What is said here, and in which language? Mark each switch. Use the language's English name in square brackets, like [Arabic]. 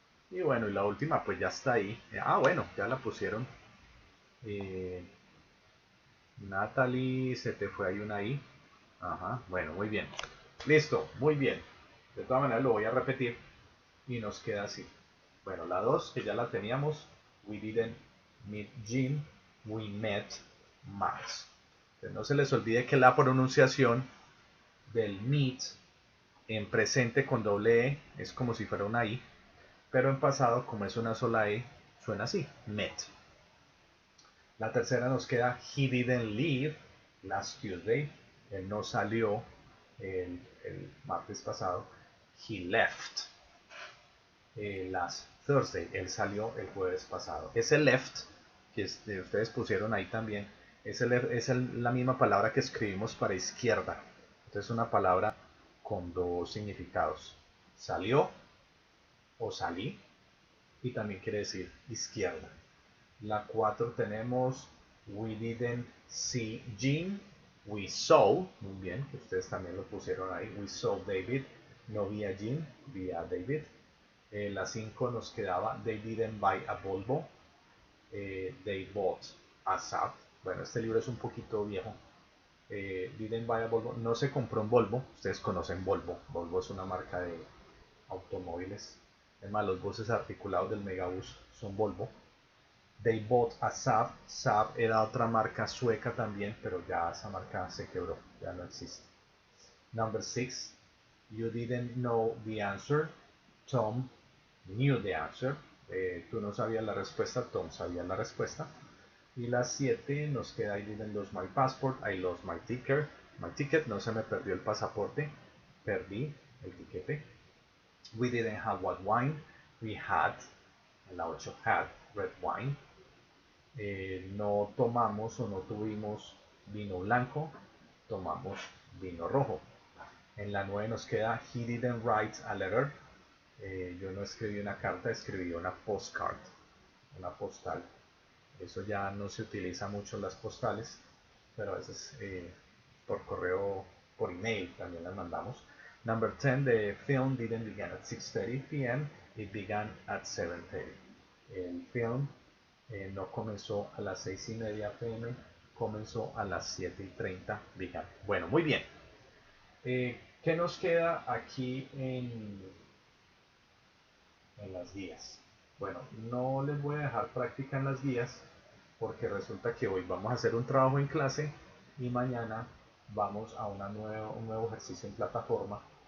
[Spanish] Y bueno, y la última pues ya está ahí. Ah, bueno, ya la pusieron. Eh, Natalie, se te fue ahí una I. Ajá, bueno, muy bien. Listo, muy bien. De todas maneras lo voy a repetir y nos queda así. Bueno, la 2 que ya la teníamos. [English] We didn't meet Jim, we met Max. [Spanish] Entonces, no se les olvide que la pronunciación del meet en presente con doble E es como si fuera una I, pero en pasado, como es una sola E, suena así, met. La tercera nos queda, [English] he didn't leave last Tuesday. [Spanish] Él no salió el martes pasado. [English] He left last Thursday. [Spanish] Él salió el jueves pasado. Ese left, que ustedes pusieron ahí también, es la misma palabra que escribimos para izquierda. Entonces es una palabra con dos significados. Salió o salí y también quiere decir izquierda. La 4 tenemos [English] We didn't see Jim, we saw, [Spanish] muy bien, que ustedes también lo pusieron ahí, [English] we saw David, [Spanish] no vi a Jim, vi a David. La 5 nos quedaba [English] They didn't buy a Volvo, they bought a Saab. [Spanish] Bueno, este libro es un poquito viejo. [English] Didn't buy a Volvo, [Spanish] no se compró un Volvo, ustedes conocen Volvo, Volvo es una marca de automóviles. Además, los buses articulados del Megabus son Volvo. [English] They bought a Saab. [Spanish] Saab era otra marca sueca también, pero ya esa marca se quebró, ya no existe. [English] Number 6. You didn't know the answer. Tom knew the answer. [Spanish] Tú no sabías la respuesta, Tom sabía la respuesta. Y la 7 nos queda [English] I didn't lose my passport, I lost my ticket. My ticket, [Spanish] no se me perdió el pasaporte, perdí el tiquete. [English] We didn't have white wine, we had, [Spanish] la 8 [English] had red wine. [Spanish] No tomamos o no tuvimos vino blanco, tomamos vino rojo. En la 9 nos queda [English] He didn't write a letter. [Spanish] Yo no escribí una carta, escribí una postcard, una postal. Eso ya no se utiliza mucho en las postales, pero a veces por correo, por email también las mandamos. [English] Number 10, the film didn't begin at 6:30 p.m., it began at 7:30. [Spanish] El film no comenzó a las 6:30 p.m., comenzó a las 7:30 began. Bueno, muy bien. ¿Qué nos queda aquí en las guías? Bueno, no les voy a dejar práctica en las guías porque resulta que hoy vamos a hacer un trabajo en clase y mañana vamos a un nuevo ejercicio en plataforma.